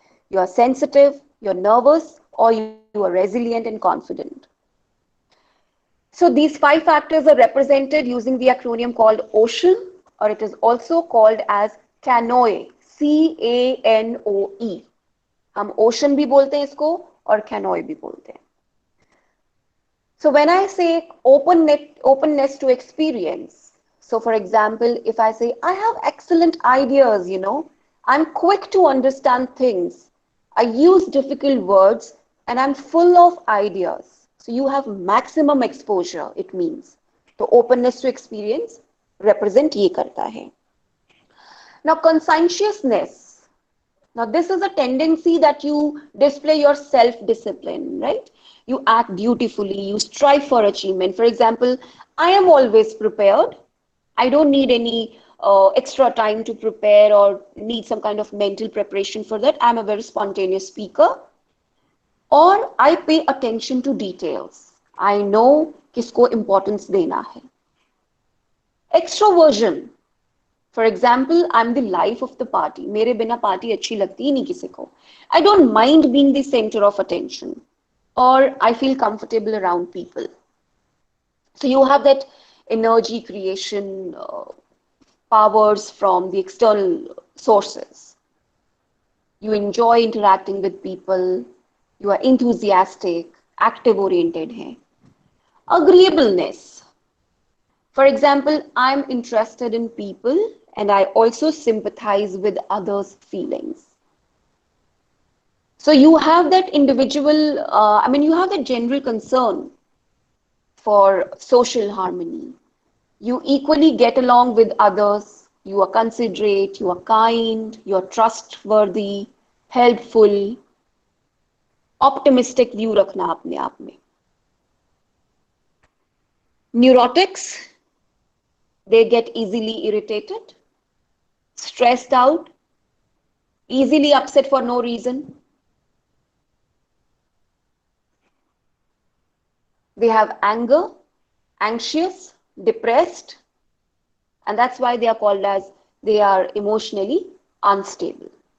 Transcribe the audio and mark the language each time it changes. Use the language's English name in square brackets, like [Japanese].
[English] You are sensitive, you're nervous, or you are resilient and confident. So these 5 factors are represented using the acronym called OCEAN, or it is also called as CANOE, CANOE. [Hindi] हम OCEAN भी बोलते हैं इसको और CANOE भी बोलते हैं. [English] So when I say openness to experience, so for example, if I say, I have excellent ideas, I'm quick to understand things, I use difficult words, and I'm full of ideas. So you have maximum exposure, it means. So openness to experience represent [Hindi] ये करता है. [English] Now conscientiousness. Now this is a tendency that you display your self-discipline, right? You act dutifully, you strive for achievement. For example, I am always prepared. I don't need any extra time to prepare or need some kind of mental preparation for that. I'm a very spontaneous speaker. Or I pay attention to details. I know [Hindi] किसको importance देना है. [English] Extroversion. For example, I'm the life of the party. [Hindi] मेरे बिना party अच्छी लगती ही नहीं किसी को. [English] I don't mind being the center of attention. Or I feel comfortable around people. So you have that energy creation powers from the external sources. You enjoy interacting with people. You are enthusiastic, active oriented hai. Agreeableness. For example, I'm interested in people and I also sympathize with others' feelings. So you have that individual, you have that general concern for social harmony. You equally get along with others. You are considerate, you are kind, you are trustworthy, helpful. [Hindi] Optimistic view रखना अपने आप में. [English] Neurotics, they get easily irritated, stressed out, easily upset for no reason. They have anger, anxious, depressed, and that's why they are called as they are emotionally unstable.